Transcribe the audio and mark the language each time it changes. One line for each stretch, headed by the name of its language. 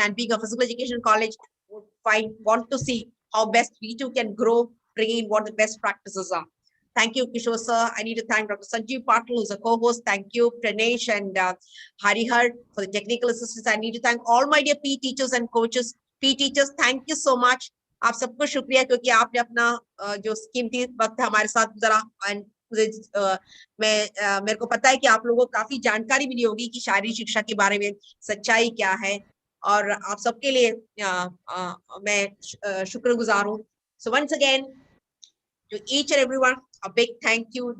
English: And being a physical education college, would want to see how best we too can grow, bringing in what the best practices are. Thank you, Kishore, sir. I need to thank Dr. Sanjeev Patil, who's a co-host. Thank you, Pranesh and Harihar for the technical assistance. I need to thank all my dear PE teachers and coaches. PE teachers, thank you so much.
Hindi: आप सबको शुक्रिया क्योंकि आपने अपना जो कीमती वक्त हमारे साथ गुजारा। एंड मेरे को पता है कि आप लोगों को काफी जानकारी मिली होगी कि शारीरिक शिक्षा के बारे में सच्चाई क्या है, और आप सबके लिए मैं शुक्रगुजार हूँ।
English: So once again, to each and everyone, a big thank you.